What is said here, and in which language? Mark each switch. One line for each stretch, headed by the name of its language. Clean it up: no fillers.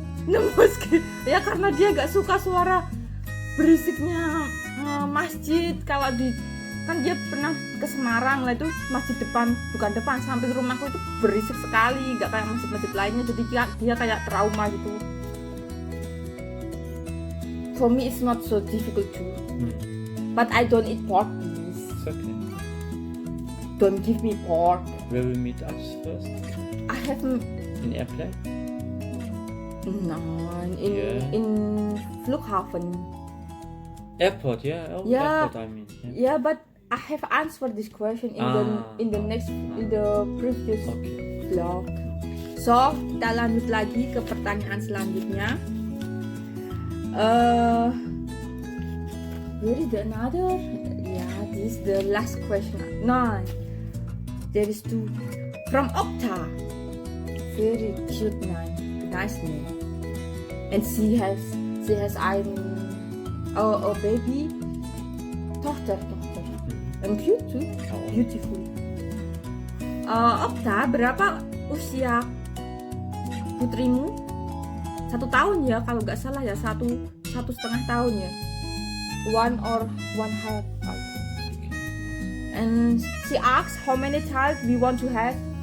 Indonesian: Meski ya karena dia nggak suka suara berisiknya masjid. Kalau kan dia pernah ke Semarang lah, itu masjid bukan depan, samping rumahku itu berisik sekali, nggak kayak masjid-masjid lainnya, jadi dia kayak trauma gitu.
English: For me it's not so difficult too, but I don't eat pork, please. It's okay. Don't give me pork. Where we meet us first? I have In airplane? no in Flughafen. Airport, yeah. Oh, Yeah. airport, I mean. Yeah, but I have answered this question in the previous Okay.
Indonesian: vlog. So kita lanjut lagi ke pertanyaan selanjutnya.
English: Where is the another? Yeah, this is the last question. No, there is two. From Okta. Very cute name, nice name. And she has a baby, daughter. And cute too, beautiful. Okta,
Indonesian: berapa usia putrimu? 1 tahun ya, kalau nggak salah ya, 1,5 tahun ya.
English: 1 or 1.5. And she asks how many child we want to have.